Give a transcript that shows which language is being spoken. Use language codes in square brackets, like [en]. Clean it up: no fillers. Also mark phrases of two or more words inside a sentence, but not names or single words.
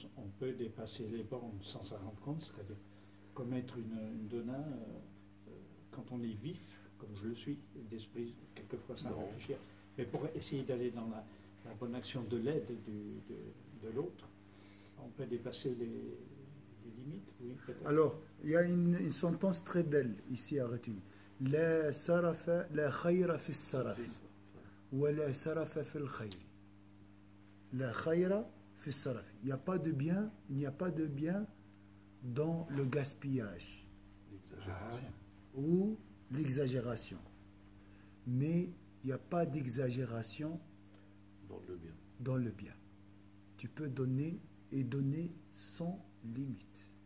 [fr] On peut dépasser les bornes sans s'en rendre compte, c'est-à-dire commettre une donna quand on est vif, comme je le suis, d'esprit, quelquefois sans réfléchir, mais pour essayer d'aller dans la bonne action de l'aide de l'autre, on peut dépasser les limites, oui, peut-être. Alors, il y a une sentence très belle ici à retenir. [ar] لا سرف، لا خير في سرف، ولا سرف في الخير. لا خير في سرف. [fr] Il n'y a pas de bien, il n'y a pas de bien dans le gaspillage ou l'exagération. Mais il n'y a pas d'exagération dans le bien. Tu peux donner et donner sans limite.